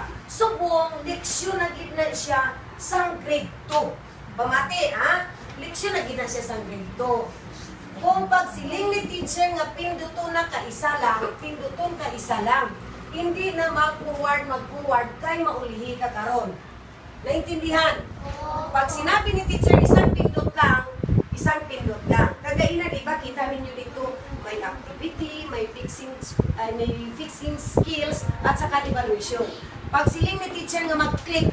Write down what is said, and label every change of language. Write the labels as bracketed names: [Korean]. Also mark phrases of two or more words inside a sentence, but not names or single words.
[Hiligaynon] So, buong leksyon na gid na siya sang grade 2. Pamati, ha? Leksyon na gid na siya sang grade 2. Kung pag siling ni teacher nga pinduton na ka isa lang, pinduton ka isa lang. Hindi na mag-forward kay maulihi ka karon. [Filipino] Naintindihan? Pag sinabi ni teacher isang pindot lang, kagaina, di ba, kita ninyo dito, may activity, may [English] fixing skills, [Filipino] at saka evaluation. [Hiligaynon] Pag siling ni teacher nga mag-click.